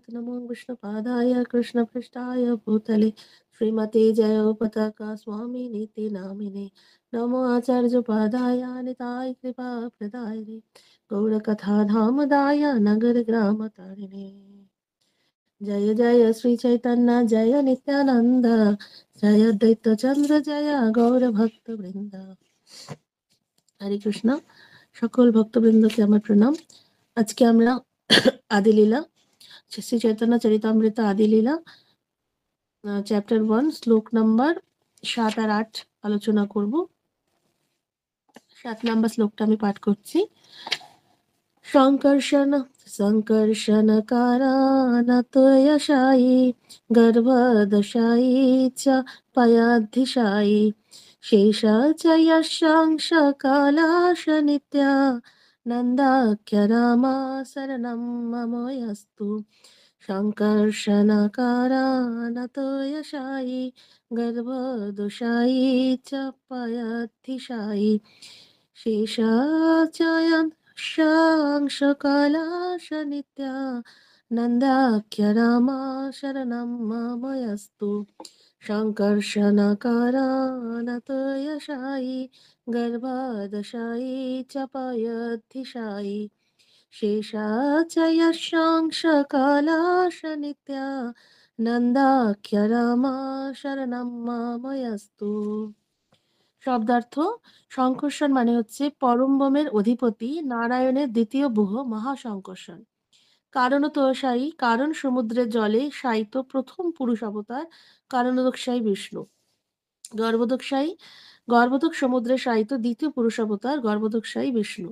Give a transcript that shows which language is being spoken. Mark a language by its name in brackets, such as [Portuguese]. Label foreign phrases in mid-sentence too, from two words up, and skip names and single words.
[Sanskrit] नमो विष्णुपादाय कृष्णपृष्ठाय भूतले श्रीमते जयोपताका स्वामी नीति नामिने। नमो आचार्योपाध्याय निताय कृपा प्रदायिने गौरकथा धामदाय नगर ग्राम तारिणे। जय जय श्री चैतन्य जय नित्यानंद जय अद्वैत चंद्र जय गौर भक्त वृंद। हरे कृष्ण। [Bangla] সকল ভক্তবৃন্দকে আমার প্রণাম। আজকে আমরা আদিলীলা শ্রী চৈতন্য চরিতামৃত আদিলীলা চ্যাপ্টার 1 শ্লোক নাম্বার 7 আর 8 আলোচনা করব। 7 নাম্বার শ্লোকটা আমি পাঠ করছি। [Sanskrit] সংকর্ষণ সংকর্ষণ কারণতয়শায়ী গর্ভদশায়ী চ পয়াধিশায়ী শেষা চ যশাংশ কালাশ নিত্যা নন্দাখ্য রামা শরণম মমোऽস্তু। সংকর্ষণ কারণতয়শায়ী গর্ভদশায়ী চ পয়াধিশায়ী শেষা চ शांशकलाश नित्या नन्दाख्य रामा शरणं ममोऽस्तु। शङ्कर्षणकारणतयशायी गर्भादशायी च पयद्धिशायी शेषा च यशांशकलाश नित्या नन्दाख्य रामा शरणं ममोऽस्तु। [Bangla] শব্দার্থ, সংকর্ষণ মানে হচ্ছে পরমব্রহ্মের অধিপতি নারায়ণের দ্বিতীয় বুহ মহাসংকর্ষণ। কারণতোষায়ী, কারণ সমুদ্রের জলে শায়িত প্রথম পুরুষ অবতার কারণোদকশায়ী বিষ্ণু। গর্ভোদকশায়ী, গর্ভোদক সমুদ্রে শায়িত দ্বিতীয় পুরুষ অবতার গর্ভোদকশায়ী বিষ্ণু।